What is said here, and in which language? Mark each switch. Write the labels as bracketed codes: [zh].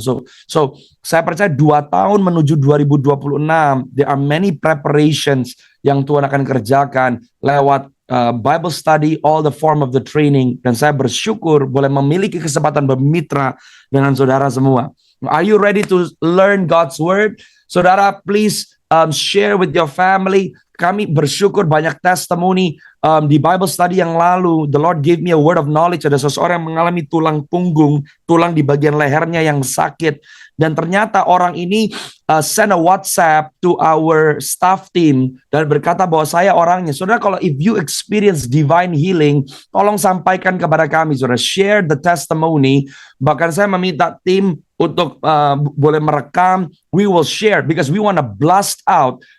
[id] So saya percaya 2 tahun menuju 2026, [en] there are many preparations [id] yang Tuhan akan kerjakan lewat Bible study, [en] all the form of the training, [id] dan saya bersyukur boleh memiliki kesempatan bermitra dengan saudara semua. [en] Are you ready to learn God's word? Saudara, please share with your family. [id] Kami bersyukur banyak testimoni di Bible study yang lalu. [en] The Lord gave me a word of knowledge. [id] Ada seseorang yang mengalami tulang punggung, tulang di bagian lehernya yang sakit. Dan ternyata orang ini [en] send a WhatsApp to our staff team [id] dan berkata bahwa saya orangnya. Saudara, kalau [en] if you experience divine healing, [id] tolong sampaikan kepada kami, saudara. [en] Share the testimony. [id] Bahkan saya meminta tim untuk boleh merekam. [en] We will share because we want to blast out.